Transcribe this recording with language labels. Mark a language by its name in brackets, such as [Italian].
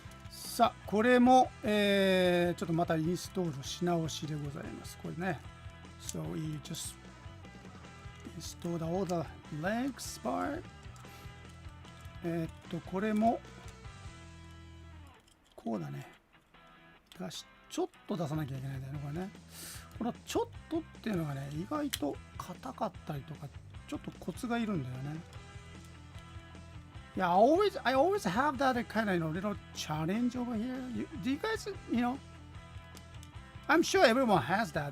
[Japanese] さあ、これも、ちょっとまたインストールし直しでございます。これね。 [English] So we just installed all the legs part. [Japanese] これも、こうだね。ちょっと出さなきゃいけないんだよね、これね。このちょっとっていうのがね、意外と硬かったりとか、ちょっとコツがいるんだよね。 [English] Yeah, I always have that kind of little challenge over here. Do you guys, I'm sure everyone has that.